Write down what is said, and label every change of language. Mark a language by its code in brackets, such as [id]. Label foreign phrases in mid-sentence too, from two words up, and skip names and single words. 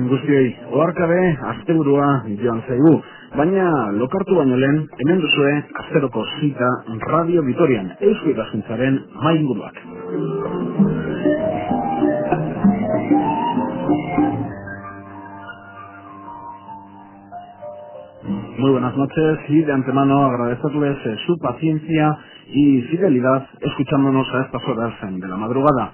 [eu] guztioi, oharkabe asteburua joan zaigu, baina lokartu baino lehen, hemen duzue asteroko zita Radio Vitorian, Eusko Ikaskuntzaren mainguruak. [es] Muy buenas noches y de antemano agradecerles su paciencia y fidelidad escuchándonos a estas horas de la madrugada.